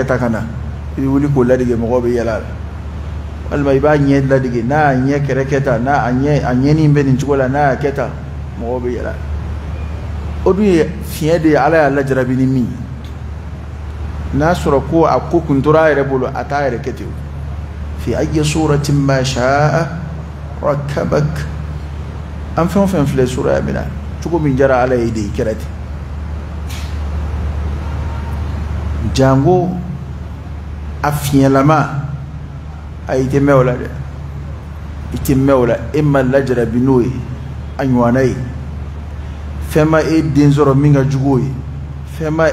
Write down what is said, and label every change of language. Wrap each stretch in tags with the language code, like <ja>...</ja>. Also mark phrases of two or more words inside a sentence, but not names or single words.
<bm>ta ka na i bɛ wuli k'o ladege mɔgɔw bɛ yɛlɛ a la walima i b'a ɲɛ ladege n'a y'a ɲɛ kɛrɛ kɛ tan n'a a ɲɛni bɛ nin cogo la n'a y'a kɛ tan mɔgɔw bɛ yɛlɛ o dun ye fiɲɛ de ye ala y'a lajarabi ni min n'a sɔrɔ ko a ko kun tora a yɛrɛ bolo a t'a yɛrɛ kɛ ten</bm> <ar>fi ayyi suratin ma sha'a rakkabak</ar> <bm>an fɛn o fɛn filɛ suraya min na cogo min jara ala ye de i kɛra ten jango a fiɲɛlama a i tɛ mɛn o la dɛ i tɛ mɛn o la e ma lajarabi n'o ye a ɲɔgɔnna ye fɛn ma e den sɔrɔ min ka jugu o ye fɛn ma</bm>